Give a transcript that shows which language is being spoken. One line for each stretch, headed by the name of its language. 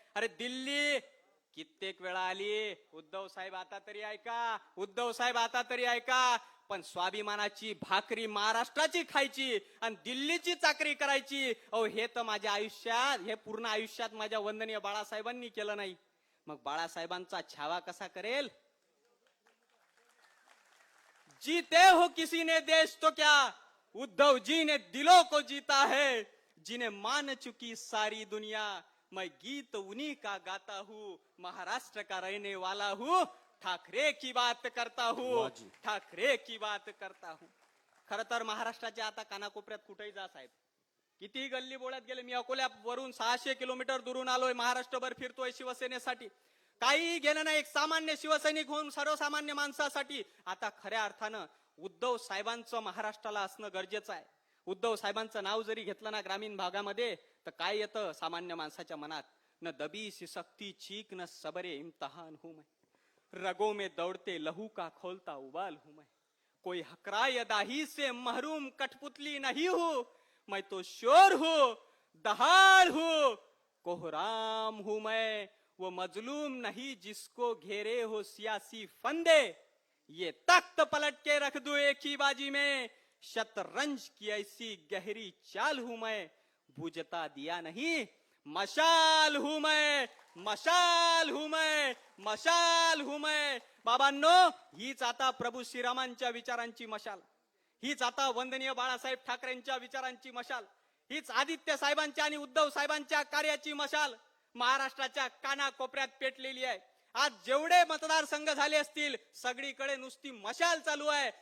Marathi: अरे दिल्ली कित्येक वेळा आली, उद्धव साहेब आता तरी ऐका, उद्धव साहेब आता तरी ऐका. पण स्वाभिमानाची भाकरी महाराष्ट्राची खायची आणि दिल्लीची चाकरी करायची, हे तर माझ्या आयुष्यात, हे पूर्ण आयुष्यात माझ्या वंदनीय बाळासाहेबांनी केलं नाही. मग बाळासाहेबांचा छावा कसा करेल?
Hindi: जीते हो किसी ने देश तो क्या, उद्धव जी ने दिलों को जीता है. जिन्हें मान चुकी सारी दुनिया, मैं गीत उन्हीं का गाता हूँ. महाराष्ट्र का रहने वाला हूँ, ठाकरे की बात करता हूँ, ठाकरे की बात करता हूँ.
Marathi: खर तर महाराष्ट्राच्या आता कानाकोपऱ्यात कुठेही जा साहेब, किती गल्ली बोळ्यात गेले. मी अकोल्यावरून 600 किलोमीटर दुरून आलोय, महाराष्ट्रभर फिरतोय शिवसेनेसाठी. काही गेलं नाही, एक सामान्य शिवसैनिक होऊन सर्वसामान्य माणसासाठी. आता खऱ्या अर्थानं उद्धव साहेबांचं महाराष्ट्राला असणं गरजेचं आहे. उद्धव साहेबांचं नाव जरी घेतलं ना ग्रामीण भागामध्ये, तर काय येतं सामान्य माणसाच्या मनात?
Hindi: न दबी सिसकती चीक न सबरे इम्तहान हूं मैं, रगों में दौड़ते लहू का खोलता उबाल हूं मैं. कोई हकराय दाही से महरूम कठपुतली नहीं हूं, मैं तो शोर हूं, दहाड़ हूं, कोहराम हूं मैं. वो मजलूम नहीं जिसको घेरे हो सियासी फंदे, ये तख्त पलट के रख दूं एक ही बाजी में. शतरंज की ऐसी गहरी चाल हूं मैं, बुझता दिया नहीं मशाल हूं मैं, मशाल हूं मैं, मशाल हूं मैं.
Marathi: बाबांनो, हीच आता प्रभू श्रीरामांच्या विचारांची मशाल, हीच आता वंदनीय बाळासाहेब ठाकरेंच्या विचारांची मशाल, हीच आदित्य साहेबांच्या आणि उद्धव साहेबांच्या कार्याची मशाल महाराष्ट्राच्या कानाकोपऱ्यात पेटलेली आहे. आज जेवढे मतदारसंघ झाले असतील, सगळीकडे नुसती मशाल चालू आहे.